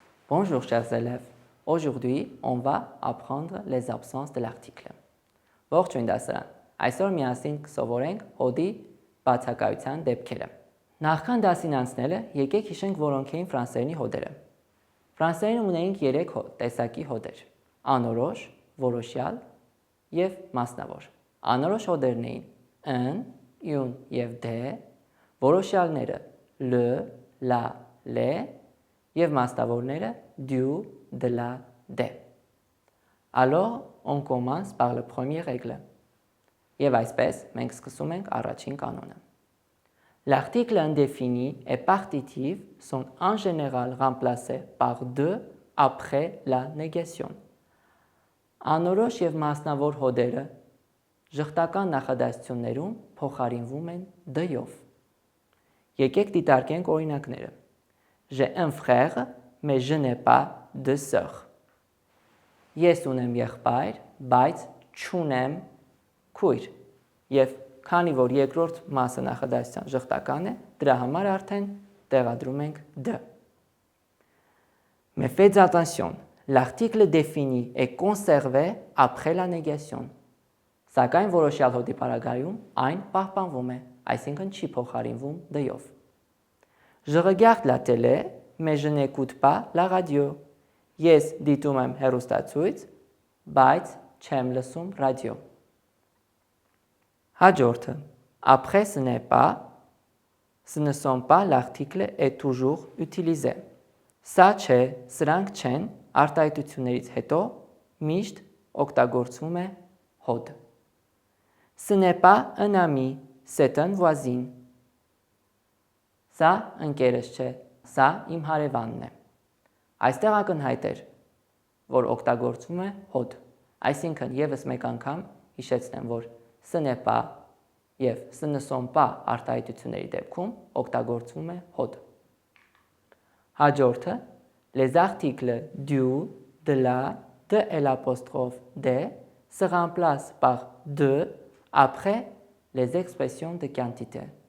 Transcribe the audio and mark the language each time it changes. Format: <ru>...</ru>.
<fr>Bonjour chers élèves, aujourd'hui on va apprendre les absences de l'article.</fr> <hy>Ողջույն դասարան, այսօր միասին կսովորենք հոդի բացակայության դեպքերը։ Նախքան դասին անցնելը եկեք հիշենք որոնք էին ֆրանսերենի հոդերը։ Ֆրանսերենում ունեինք 3 տեսակի հոդեր՝ անորոշ, որոշյալ և մասնավոր։ Անորոշ հոդերն էին un, une և des, որոշյալները le, la, les և մասնավորները du, de la, des.</hy> <fr>Alors, on commence par le premier règle.</fr> <hy>Եվ այսպես, մենք սկսում ենք առաջին կանոնը.</hy> <fr>L'article indéfini et partitif sont en général remplacés par de après la négation.</fr> <hy>Անորոշ և մասնավոր հոդերը ժխտական նախադասություններում փոխարինվում են դ-ով։ Եկեք դիտարկենք օրինակները.</hy> <fr>J'ai un frère, mais je n'ai pas de sœur.</fr> <hy>Ես ունեմ եղբայր, բայց չունեմ քույր։ Եվ քանի որ երկրորդ մասը նախադասության ժխտական է, դրա համար արդեն տեղադրում ենք d.</hy> <fr>Mais faites attention, l'article défini est conservé après la négation.</fr> <hy>Սակայն որոշյալ հոդի պարագայում այն պահպանվում է, այսինքն չի փոխարինվում դ-ով։</hy> <fr>Je regarde la télé, mais je n'écoute pas la radio.</fr> <hy>Ես դիտում եմ հեռուստացույց, բայց չեմ լսում ռադիո։ Հաջորդը.</hy> <fr>Après ce n'est pas, ce ne sont pas l'article est toujours utilisé.</fr> <hy>Սա չէ, սրանք չեն, արտահայտություններից հետո միշտ օգտագործվում է հոդ։</hy> <fr>Ce n'est pas un ami, c'est un voisin.</fr> <hy>Սա ընկերս չէ, սա իմ հարևանն է։ Այստեղ ակնհայտ էր, որ օգտագործվում է հոդ, այսինքն ևս մեկ անգամ հիշեցնեմ, որ ce n'est pas և ce ne sont pas արտահայտությունների դեպքում օգտագործվում է հոդ։ Հաջորդը,</hy> <fr>les articles du, de la, de et l'apostrophe des se remplacent par de après les expressions de quantité.</fr>